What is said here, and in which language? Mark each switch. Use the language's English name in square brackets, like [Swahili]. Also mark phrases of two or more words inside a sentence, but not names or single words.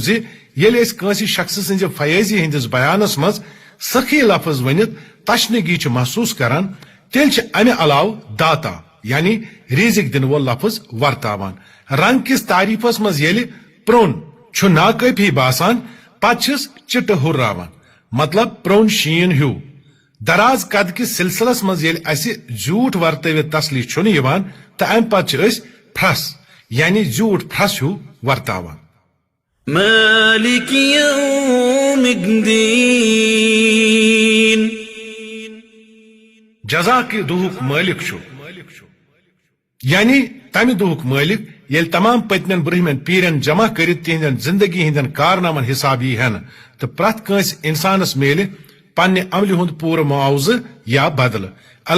[Kashmiri] زِ ییٚلہِ أسۍ کٲنٛسہِ شخصہٕ سٕنزِ فیٲضی ہٕنٛدِس بیانس منٛز سخی لفظ ؤنِتھ تشنگی چھِ محسوٗس کران تیٚلہِ چھِ امہِ علاوٕ داتا یعنی رزق دِنہٕ وول لفظ ورتاوان رنگ کِس تعریفس منٛز ییٚلہِ پرٛون چھُ ناکٲفی باسان پتہٕ چھِس چِٹہٕ ہُرراوان مطلب پرٛون شیٖن ہیوٗ دراز قد کِس سلسلس منٛز ییٚلہِ اسہِ زیوٗٹھ ورتٲوِتھ تسلی چھُنہٕ یِوان تہٕ امہِ پتہٕ چھِ أسۍ پھرٛس یعنی زیوٗٹھ پھرٛس ہیوٗ ورتاوان [Arabic] مالك يوم الدين [Kashmiri] جزا کہِ دُہُک مٲلِک چھُ یعنی تمہِ دُہُک مٲلِک ییٚلہِ تمام پٔتمٮ۪ن برٛونٛہمٮ۪ن پیٖرٮ۪ن جمع کٔرِتھ تِہنٛدٮ۪ن زندگی ہٕنٛدٮ۪ن کارنامن حساب یی ہٮ۪نہٕ تہٕ پرٛٮ۪تھ کٲنٛسہِ انسانس میلہِ پننہِ عملہِ ہُنٛد پوٗرٕ معاوضہٕ یا بدلہٕ اللہ